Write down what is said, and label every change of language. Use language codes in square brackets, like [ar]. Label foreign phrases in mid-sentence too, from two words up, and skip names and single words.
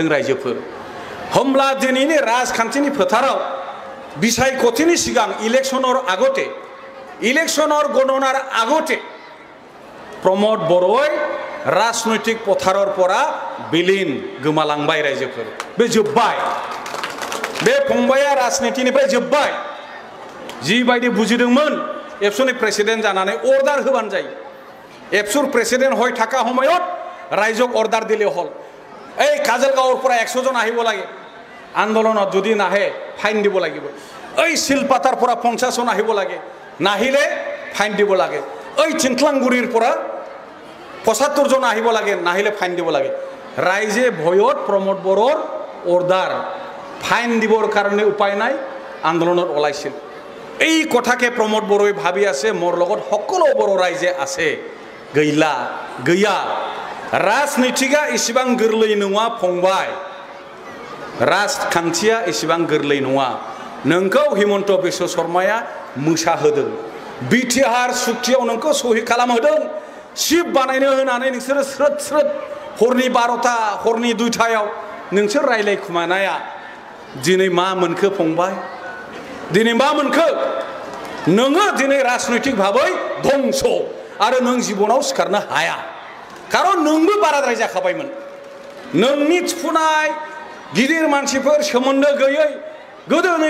[brx] रायजोफोर होमब्ला दिनैनि राजखान्थिनि फोथाराव बिसायख'थिनि सिगां [as] ইলেকশ্যনৰ আগতে ইলেকশ্যনৰ গণনাৰ আগতে প্ৰমোদ বৰ'ই ৰাজনৈতিক পথাৰৰ পৰা [brx] बिलीन गोमालांबाय रायजोफोर बे जोब्बाय बे फंबाया राजनीतिनिफ्राय जोब्बाय जिबायदि बुजिदोंमोन एबसुनि प्रेसिडेन्ट जानानै अर्डार होबानो जायो [as] এবচুৰ প্ৰেচিডেণ্ট হয় থাকা সময়ত ৰাইজক অৰ্ডাৰ দিলে হ'ল এই কাজলগাঁৱৰ পৰা 100 জন আহিব লাগে আন্দোলনত যদি নাহে ফাইন দিব লাগিব এই শিলপাতাৰ পৰা 50 জন আহিব লাগে নাহিলে ফাইন দিব লাগে এই চিন্টলাংগুৰিৰ পৰা 75 জন আহিব লাগে নাহিলে ফাইন দিব লাগে ৰাইজে ভয়ত প্ৰমোদ বৰৰ অৰ্ডাৰ ফাইন দিবৰ কাৰণে উপায় নাই আন্দোলনত ওলাইছিল এই কথাকে প্ৰমোদ বৰই ভাবি আছে মোৰ লগত সকলো বড় ৰাইজে আছে [brx] गैला गैया राजनीतिका इसेबां गोरलै नङा फंबाय राजखान्थिया इसेबां गोरलै नङा नोंखौ हेमंत बिश्व शर्माया मोसाहोदों बिटिआर सुक्तियाव नोंखौ सहि खालामहोदों शिब बानायनो होनानै नोंसोरो स्रोद स्रोद हरनि 12टा हरनि 2टायाव नोंसोर रायलायखुमानाया दिनै मा मोनखो फंबाय दिनै मा मोनखो नोङो दिनै राजनैतिक भाबै ध्वंस आरो नों जिबनाव सिखारनो हाया खारन नोंबो बाराद्राय जाखाबायमोन नोंनि थिफुनाय गिदिर मानसिफोर सोमोन्दो गैयै गोदोनि